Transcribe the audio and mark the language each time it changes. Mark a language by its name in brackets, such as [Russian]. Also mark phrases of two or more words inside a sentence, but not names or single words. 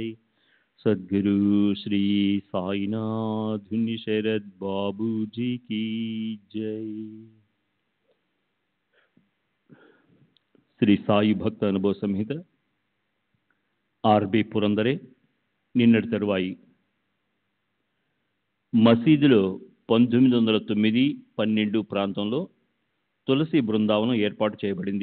[Hindi] सद्गुरु श्री साईनाथ शरद बाबू जी की जय। [Telugu] శ్రీ సాయి భక్త అనుభవ సంహిత ఆర్బి పురందరే నిన్నటి తరువాయి మసీదులో 1909-12 ప్రాంతంలో తులసి బృందావనం ఏర్పాటు చేయబడింది.